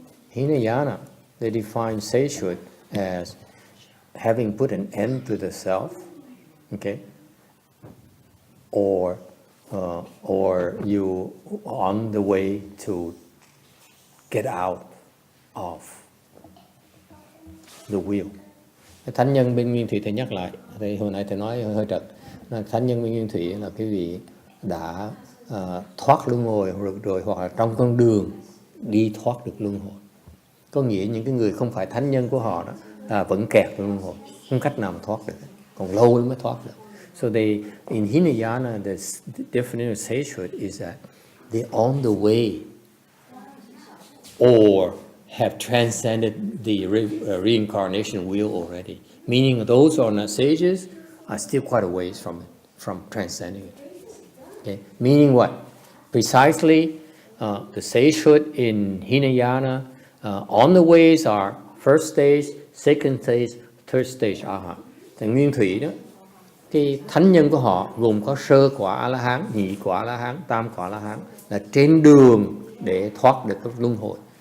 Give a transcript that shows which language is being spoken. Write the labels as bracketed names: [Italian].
[English] Hinayana they define sagehood as having put an end to the self, okay, or you on the way to get out of the wheel. [Vietnamese] Thánh nhân bên Nguyên Thủy thầy nhắc lại, thì hồi nãy thầy nói hơi trật. Thánh nhân bên Nguyên Thủy là quý vị đã thoát luân hồi rồi hoặc là trong con đường đi thoát được luân hồi. Có nghĩa những cái người không phải thánh nhân của họ đó vẫn kẹt trong luân hồi, không cách nào mà thoát được, còn lâu mới thoát được. [English] So in Hinayana, the definition of sagehood is that they're on the way or have transcended the reincarnation wheel already. Meaning those who are not sages are still quite a ways from it, from transcending it. Okay? Meaning what? Precisely, the sagehood in Hinayana, on the ways are first stage, second stage, third stage Arhat. [Vietnamese] Thì Nguyên Thủy đó, cái thánh nhân của họ gồm có sơ quả A-la-hán, nhị quả A-la-hán, tam quả A-la-hán, là trên đường để thoát được các luân hồi.